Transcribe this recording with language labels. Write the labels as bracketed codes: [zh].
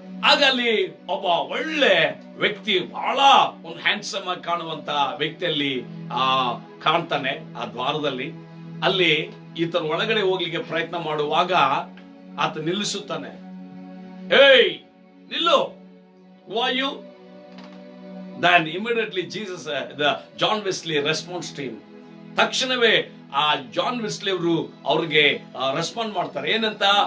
[kn] ಆಗ ಅಲ್ಲಿ ಒಬ್ಬ ಒಳ್ಳೆ ವ್ಯಕ್ತಿ, ಬಹಳ ಒಂದು ಹ್ಯಾಂಡ್ಸಮ್ ಆಗಿ ಕಾಣುವಂತ ವ್ಯಕ್ತಿಯಲ್ಲಿ ಕಾಣ್ತಾನೆ ಆ ದ್ವಾರದಲ್ಲಿ. ಅಲ್ಲಿ ಈತನ ಒಳಗಡೆ ಹೋಗ್ಲಿಕ್ಕೆ ಪ್ರಯತ್ನ ಮಾಡುವಾಗ ಆತ ನಿಲ್ಲಿಸುತ್ತಾನೆ. ಏಯ್ ನಿಲ್ಲು, ವಾಯು. [en] Then immediately Jesus, John Wesley responds to him. [kn] ತಕ್ಷಣವೇ ಆ ಜಾನ್ ವೆಸ್ಲಿ ಅವರು ಅವ್ರಿಗೆ ರೆಸ್ಪಾಂಡ್ ಮಾಡ್ತಾರೆ. ಏನಂತ?